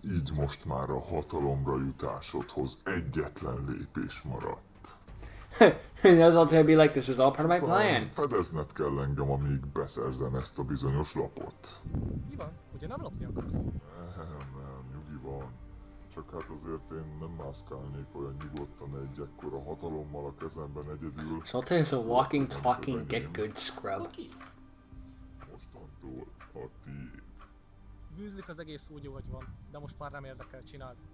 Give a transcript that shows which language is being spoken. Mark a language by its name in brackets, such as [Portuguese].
[Hungarian] Így most már a hatalomra jutásodhoz egyetlen lépés maradt. [English] That's all to be like, this was all part of my plan. [Hungarian] Fedezned kell engem, amíg beszerzem ezt a bizonyos lapot. Mi van? Ugye nem lopni akarsz? Nem, nyugi van. Csak hát azért én nem mászkálnék olyan nyugodtan egy ekkora hatalommal a kezemben egyedül. [English] Sultan is a walking, talking, get good scrub. [Hungarian] Oké. Mostantól a tiéd. Bűzlik az egész úgy, ahogy van, de most már nem érdekel, csináld.